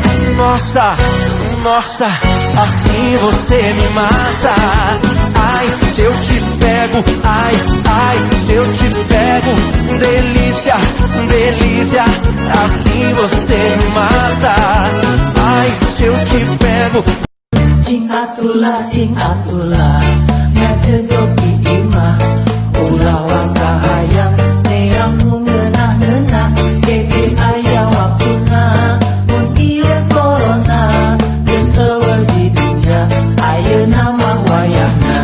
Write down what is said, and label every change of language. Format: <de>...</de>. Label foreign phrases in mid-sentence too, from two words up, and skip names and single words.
<pt>Nossa, nossa, assim você me mata. Ai, se eu te pego, ai, ai, se eu te pego, delícia, delícia, assim você me mata. Ai, se eu te pego.</pt> <su>Cing atulah, ngajedoki imah, ulah wakahayang, neang ngenah-ngenah, keke ayah wakuna, mun iya corona, geus eueuh di dunia, ayeuna mah wayahna.</su>